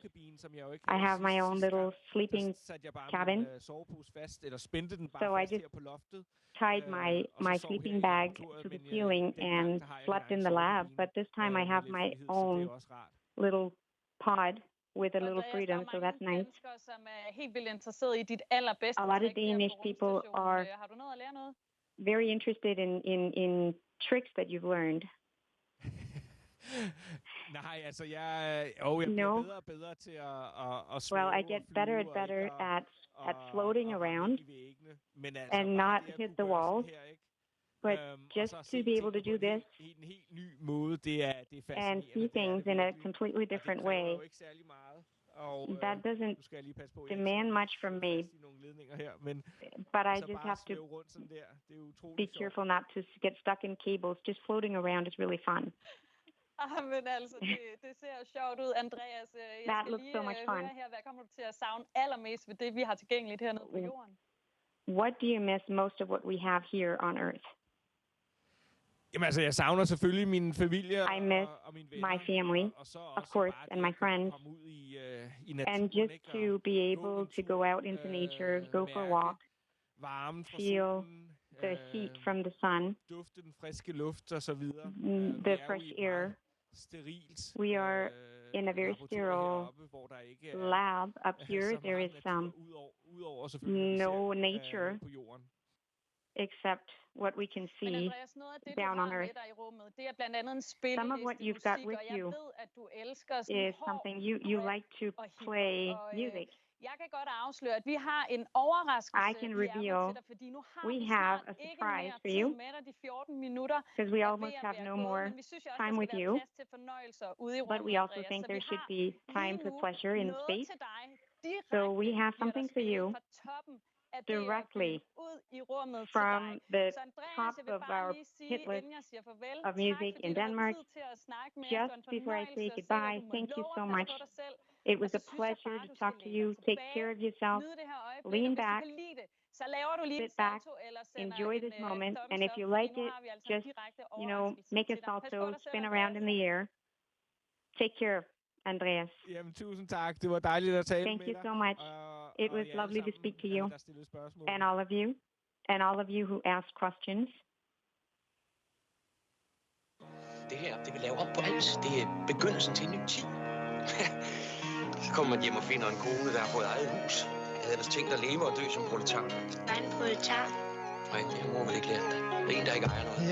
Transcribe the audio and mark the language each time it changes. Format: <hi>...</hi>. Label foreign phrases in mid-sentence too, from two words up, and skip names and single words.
<en>I have my own little sleeping cabin, so I just tied my sleeping bag to the ceiling and slept in the lab, but this time I have my own little pod with a little freedom, so that's nice. A lot of Danish people are very interested in tricks that you've learned.</en> <da>Nej, altså jeg bliver bedre og bedre til at svæve.</da> <en>Well, I get better and better at floating around and not hit the walls. But just to be able to do this and see things in a completely different way, that doesn't demand much from me. But I just have to be careful not to get stuck in cables. Just floating around is really fun.</en> <da>Men altså, det ser sjovt ud, Andreas. Jeg skal lige høre her, hvad kommer du til at savne allermest ved det, vi har tilgængeligt hernede på jorden?</da> <en>What do you miss most of what we have here on Earth?</en> <da>Jamen altså, jeg savner selvfølgelig min familie</da> <en>I miss</en> <da>og mine venner.</da> <en>my family, of course, and my friends.</en> <da>I naturen,</da> <en>and just to be able to go out into nature, go for a walk, feel the heat from the sun,</en> <da>dufte den friske luft og så videre.</da> <en>The fresh air. We are in a very sterile lab up here. There is no nature except what we can see down on Earth. Some of what you've got with you is something you like to play music.</en> <da>Jeg kan godt afsløre, at vi har en overraskelse.</da> <en>I can reveal we have a surprise for you because we almost have no more time with you, but we also think there should be time for pleasure in space. So we have something for you directly from the top of our hit list of music in Denmark. Just before I say goodbye, thank you so much. It was a pleasure to talk to you. Take care of yourself. Lean back, sit back, enjoy this moment. And if you like it, just, make a salto, spin around in the air. Take care, Andreas.</en> <da>Jamen, tusind tak. Det var dejligt at tale</da> <en>Thank you so much. It was lovely to speak to you. And all of you who asked questions.</en> <da>Det her, det vil lave op på alt. Det er begyndelsen til en ny tid. Så kommer man hjem og finder en kone, der har fået eget hus. Jeg havde ellers tænkt at leve og dø som proletar. Hvad er en proletar? Nej, det har mor vel ikke lært dig. Det er en, der ikke ejer noget.</da>